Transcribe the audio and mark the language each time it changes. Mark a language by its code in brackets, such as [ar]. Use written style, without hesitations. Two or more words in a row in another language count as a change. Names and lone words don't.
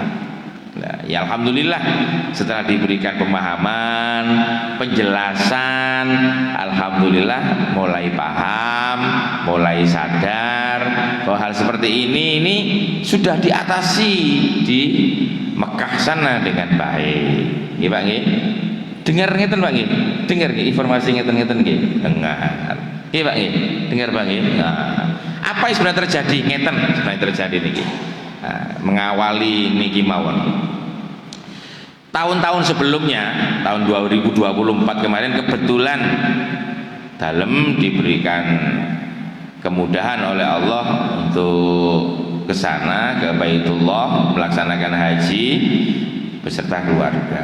[id] Nah, ya alhamdulillah setelah diberikan pemahaman, penjelasan, alhamdulillah mulai paham, mulai sadar bahwa hal seperti ini sudah diatasi di Mekah sana dengan baik. [jv] Nggih Pak nggih. Dengar ngeten Pak nggih. Dengar nggih informasi ngeten-ngeten nggih. Dengar. Nggih Pak nggih. Dengar Pak nggih. [id] Nah, apa yang sebenarnya terjadi ngeten sebenarnya terjadi niki. [jv] Mengawali niki mawon. [id] Tahun-tahun sebelumnya, tahun 2024 kemarin kebetulan dalem diberikan kemudahan oleh Allah untuk ke sana, ke Baitullah, melaksanakan haji beserta keluarga.